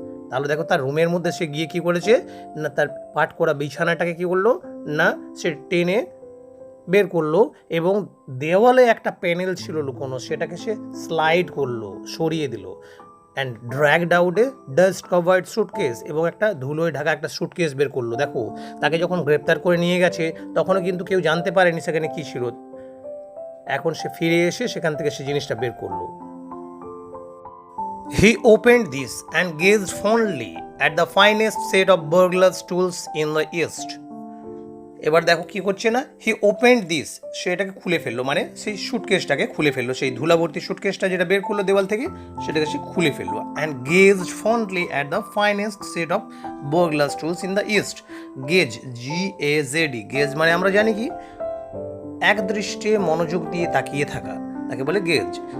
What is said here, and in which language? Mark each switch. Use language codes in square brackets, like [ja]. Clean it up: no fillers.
[bn] তাহলে দেখো তার রুমের মধ্যে সে গিয়ে কী করেছে না, তার পাট করা বিছানাটাকে কী করলো না, সে টেনে বের করলো এবং দেওয়ালে একটা প্যানেল ছিল লুকোনো, সেটাকে সে স্লাইড করলো, সরিয়ে দিল। [en] and dragged out a dust covered suitcase, [bn] এবং একটা ধুলোয় ঢাকা একটা সুটকেস বের করলো। দেখো তাকে যখন গ্রেপ্তার করে নিয়ে গেছে তখনও কিন্তু কেউ জানতে পারেনি সেখানে কী ছিল। এখন সে ফিরে এসে সেখান থেকে সে জিনিসটা বের করলো। [en] He opened this and gazed fondly at the finest set of burglar's tools in the East. [bn] এবার দেখো কি করছে না, [en] he opened this, [bn] সে এটাকে খুলে ফেললো, মানে সেই সুটকেসটাকে খুলে ফেললো, সেই ধুলাভর্তি সুটকেসটা যেটা বের করলো দেওয়াল থেকে সেটাকে সে খুলে ফেললো। [en] And gazed fondly at the finest set of burglars tools in the east. [bn] Gauge, GAZD, gauge মানে আমরা জানি কি এক দৃষ্টে মনোযোগ দিয়ে তাকিয়ে থাকা, তাকে বলে গেজ।